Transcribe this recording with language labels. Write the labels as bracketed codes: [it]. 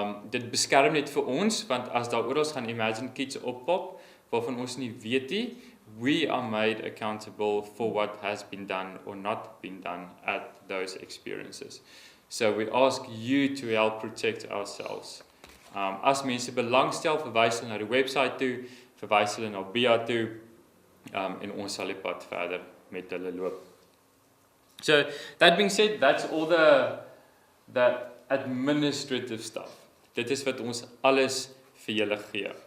[af] Dit beskerm net vir ons, want as daar oral gaan Imagine Kidz oppop, waarvan ons nie weet nie, [en] we are made accountable for what has been done or not been done at those experiences. So we ask you to help protect ourselves. [af] As mense belangstel, verwys hulle na die website toe, verwys hulle na BIA toe, en ons sal die pad verder met hulle loop. [en] So, that being said, that's all the administrative stuff. [af] Dit is wat ons alles vir julle gee.